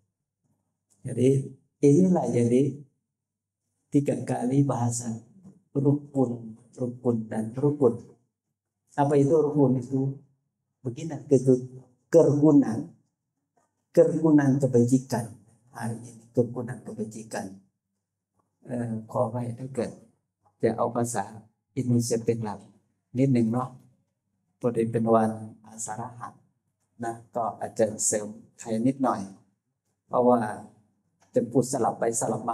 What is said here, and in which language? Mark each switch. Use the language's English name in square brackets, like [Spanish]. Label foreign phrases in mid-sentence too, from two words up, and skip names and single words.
[Indonesian] Jadi inilah jadi 3 kali bahasa rukun dan rukun. Apa itu rukun? Itu begini, kerukunan kebajikan. Hari ini kerukunan kebajikan. [Thai] ขอไปถ้าเกิดจะเอาภาษาอินโดนีเซียเป็นหลักนิดหนึ่งเนาะพอดีเป็นวันอาสาฬหะนะก็อาจจะเสริมไทยนิดหน่อยเพราะว่าจะพูดสลับไปสลับมา